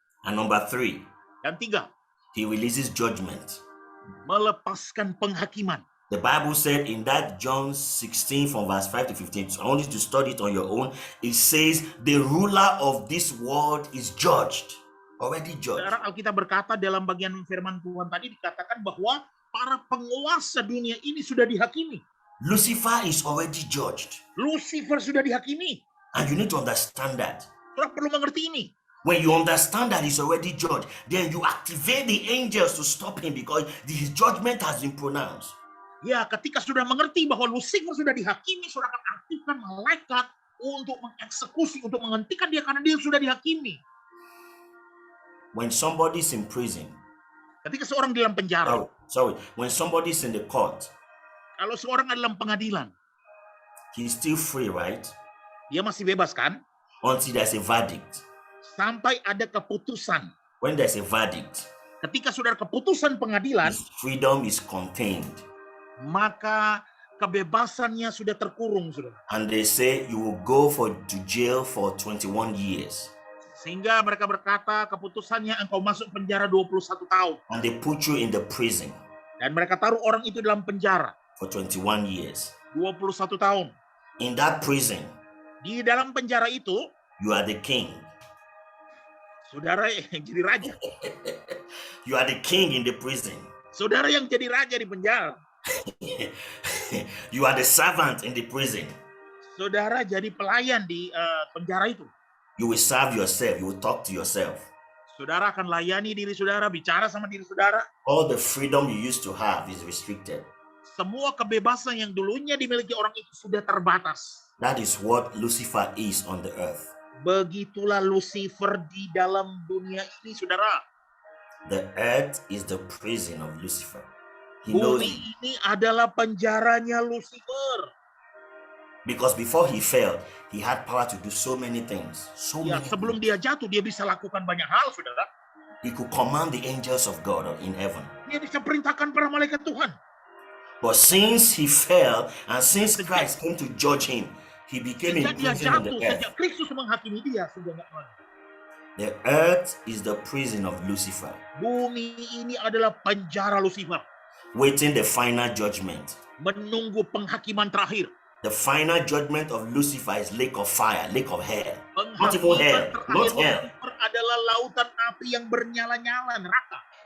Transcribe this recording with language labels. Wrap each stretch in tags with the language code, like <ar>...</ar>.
<en>And number 3,</en> <id>Dan 3,</id> <en>he releases judgment.</en> <id>melepaskan penghakiman.</id> <en>The Bible said in that John 16 from verse 5 to 15, so I want you to study it on your own. It says the ruler of this world is judged, already judged.</en> <id>Saudara, Alkitab berkata dalam bagian firman Tuhan tadi dikatakan bahwa para penguasa dunia ini sudah dihakimi.</id> <en>Lucifer is already judged.</en> <id>Lucifer sudah dihakimi.</id> <en>And you need to understand that.</en> <id>Saudara perlu mengerti ini.</id> <en>When you understand that he's already judged, then you activate the angels to stop him because his judgment has been pronounced.</en> <id>Ya, ketika sudah mengerti bahwa Lucifer sudah dihakimi, saudara akan aktifkan malaikat untuk mengeksekusi, untuk menghentikan dia karena dia sudah dihakimi.</id> <en>When somebody's in prison,</en> <id>Ketika seorang di dalam penjara,</id> <en>when somebody's in the court,</en> <id>kalau seorang ada dalam pengadilan,</id> <en>he's still free, right?</en> <id>dia masih bebas kan?</id> <en>Until there's a verdict.</en> <id>Sampai ada keputusan.</id> <en>When there's a verdict,</en> <id>Ketika saudara keputusan pengadilan,</id> <en>his freedom is contained.</en> <id>maka kebebasannya sudah terkurung, saudara.</id> <en>And they say you will go to jail for 21 years.</en> <id>Sehingga mereka berkata keputusannya engkau masuk penjara 21 tahun.</id> <en>And they put you in the prison</en> <id>Dan mereka taruh orang itu dalam penjara</id> <en>for 21 years.</en> <id>21 tahun.</id> <en>In that prison,</en> <id>Di dalam penjara itu,</id> <en>you are the king.</en> <id>saudara yang jadi raja.</id> <en>You are the king in the prison.</en> <id>Saudara yang jadi raja di penjara.</id> <en>You are the servant in the prison.</en> <id>Saudara jadi pelayan di penjara itu.</id> <en>You will serve yourself. You will talk to yourself.</en> <id>Saudara akan layani diri saudara, bicara sama diri saudara.</id> <en>All the freedom you used to have is restricted.</en> <id>Semua kebebasan yang dulunya dimiliki orang itu sudah terbatas.</id> <en>That is what Lucifer is on the earth.</en> <id>Begitulah Lucifer di dalam dunia ini, saudara.</id> <en>The earth is the prison of Lucifer. He knows</en> <id>Bumi</id> <en>it.</en> <id>ini adalah penjaranya Lucifer.</id> <en>Because before he fell, he had power to do so many things.</en> <id>Ya, sebelum dia jatuh, dia bisa lakukan banyak hal, saudara.</id> <en>He could command the angels of God in heaven.</en> <id>Dia bisa perintahkan para malaikat Tuhan.</id> <en>But since he fell and since Christ came to judge him, he became a</en> <id>Sejak dia</id> <en>prison on the</en> <id>jatuh,</id> <en>earth.</en> <id>sejak Kristus menghakimi dia, sudah nggak ada.</id> <en>The earth is the prison of Lucifer,</en> <id>Bumi ini adalah penjara Lucifer,</id> <en>waiting the final judgment.</en> <id>menunggu penghakiman terakhir.</id> <en>The final judgment of Lucifer is lake of fire, lake of hell. Not even</en> <id>Penghakiman</id> <en>hell,</en> <id>terakhir</id> <en>not hell.</en> <id>Lucifer adalah lautan api yang bernyala-nyala, neraka.</id>